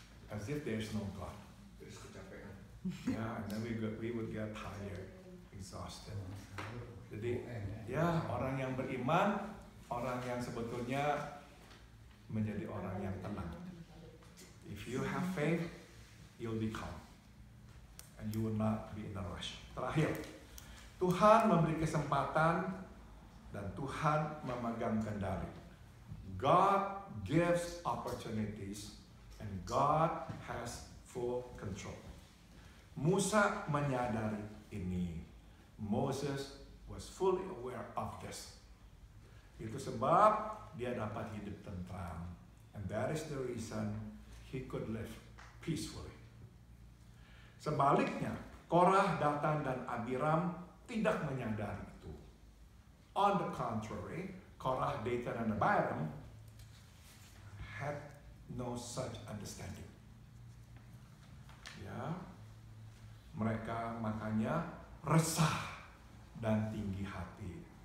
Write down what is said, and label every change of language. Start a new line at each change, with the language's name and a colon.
English: As if there's no God. Yeah, and then we would get tired, exhausted.
Indonesian: Jadi, ya orang yang beriman, orang yang sebetulnya menjadi orang yang tenang.
English: If you have faith, you'll be calm, and you will not be in a rush.
Indonesian: Terakhir, Tuhan memberi kesempatan dan Tuhan memegang kendali.
English: God gives opportunities, and God has full control.
Indonesian: Musa menyadari ini.
English: Moses was fully aware of this.
Indonesian: Itu sebab dia dapat hidup tentram.
English: And that is the reason he could live peacefully.
Indonesian: Sebaliknya, Korah, Datan, dan Abiram tidak menyadari itu.
English: On the contrary, Korah, Datan, dan Abiram had no such understanding.
Indonesian: Ya, mereka makanya resah dan tinggi hati.